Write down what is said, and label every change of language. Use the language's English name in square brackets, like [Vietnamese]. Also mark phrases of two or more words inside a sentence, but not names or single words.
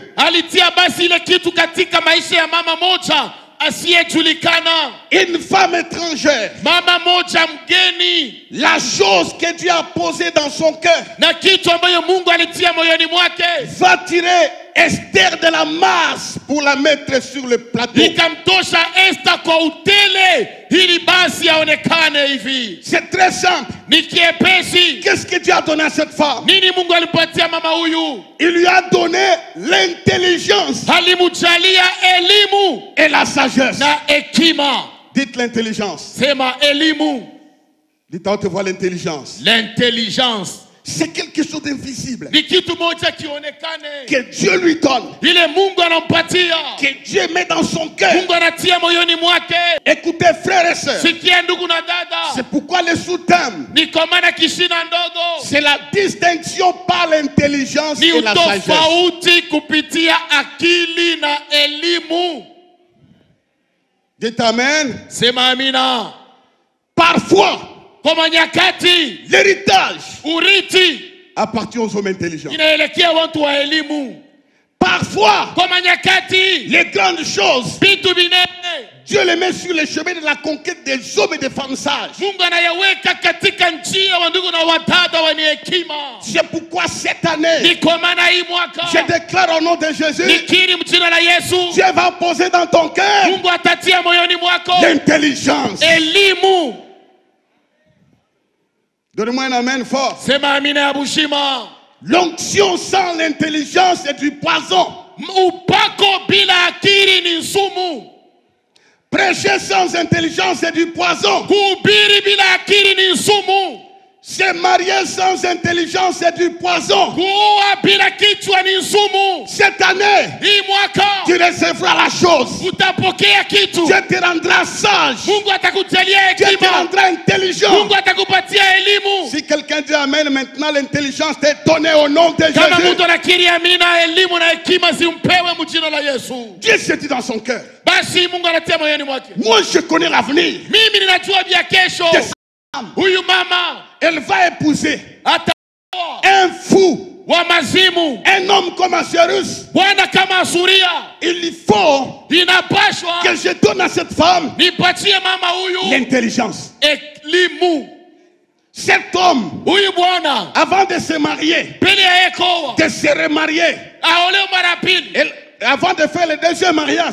[Swahili] Alitia basi ile kitu katika maisha ya mama moja asiyejulikana. [French] Une femme étrangère. [Swahili] Mama moja mgeni. [French] La chose que Dieu a posée dans son cœur [Swahili] Na kitu ambayo Mungu alitia moyoni mwake [French] va tirer Esther de la masse pour la mettre sur le plateau. [Swahili] ikamtosha Esther kwa utele ili basi aonekane hivi. [French] C'est très simple. [Swahili] Ni kiepesi. [French] Qu'est-ce que Dieu a donné à cette femme? [Swahili] Nini Mungu alipatia mama huyu? [French] Il lui a donné l'intelligence [Swahili] Alimujalia elimu [French] et la sagesse. [Swahili] na hekima. [French] Dites l'intelligence. [Swahili] Sema elimu. [French] Dites à haute voix l'intelligence. L'intelligence. C'est quelque chose d'invisible [Swahili] Ni kitu moja kionekane. [French] que Dieu lui donne, [Swahili] Ile Mungu anampatia. [French] que Dieu met dans son cœur. [Swahili] Mungu anatia moyoni mwake. [French] Écoutez frères et sœurs, [Swahili] Sikia ndugu na dada. [French] c'est pourquoi le sous-thème, [Swahili] Ni kwa maana kishina ndogo. [French] c'est la distinction par l'intelligence [Swahili] Ni [French] et la sagesse. [Swahili] utofauti kupitia akili na elimu. [French] Dites amen. [Swahili] Sema amina. [French] Parfois, [Swahili] Kwa nyakati [French] l'héritage [Swahili] urithi [French] appartient aux hommes intelligents. [Swahili] inaelekea watu wa elimu. [French] Parfois, [Swahili] Kwa nyakati [French] les grandes choses, [Swahili] vitu vinene [French] Dieu les met sur le chemin de la conquête des hommes et des femmes sages. [Swahili] Mungu anayaweka katika njia wa ndugu na wadada wenye hekima. [French] C'est pourquoi cette année, [Swahili] Ni kwa maana hii mwaka [French] je déclare au nom de Jésus, [Swahili] nikiri mjina la Yesu, [French] Dieu va poser dans ton cœur [Swahili] Mungu atatia moyoni mwako [French] l'intelligence. [Swahili] elimu. [French] Donnez-moi un amen fort. [Swahili] Sema amina ya bushima. [French] L'onction sans l'intelligence est du poison. [Swahili] Upako bila akili ni sumu. [French] Prêcher sans intelligence est du poison. [Swahili] Kuhubiri bila akili ni sumu. [French] Se marier sans intelligence, c'est du poison. [Swahili] Kuoa bila kichwa ni sumu. [French] Cette année, [Swahili] Hii mwaka [French] tu recevras la chose. [Swahili] utapokea kitu. [French] Dieu te rendra sage. [Swahili] Mungu atakujalia [French] Dieu te [Swahili] hekima. [French] rendra intelligent. [Swahili] Mungu atakupatia elimu. [French] Si quelqu'un dit Amen, maintenant l'intelligence t'est donnée au nom de [Swahili] Kama [French] Jésus. [Swahili] mtu anakiri amina, elimu na hekima zimpewe mjina la Yesu. [French] Dieu se dit dans son cœur, [Swahili] Basi Mungu anatia moyoni mwake. [French] moi je connais l'avenir. [Swahili] Mimi ninajua vya kesho. Yes. Huyu mama [French] Elle va épouser [Swahili] ataoa [French] un fou, [Swahili] wa mazimu, [French] un homme comme Assuérus. [Swahili] bwana kama Asuria. [French] Il faut [Swahili] Inapashwa [French] que je donne à cette femme [Swahili] nipatie mama huyu [French] l'intelligence. [Swahili] elimu. [French] Cet homme, [Swahili] Huyu bwana [French] avant de se marier, [Swahili] pili ya ekoa [French] de se remarier, [Swahili] aolewe mara pili [French] avant de faire le deuxième mariage,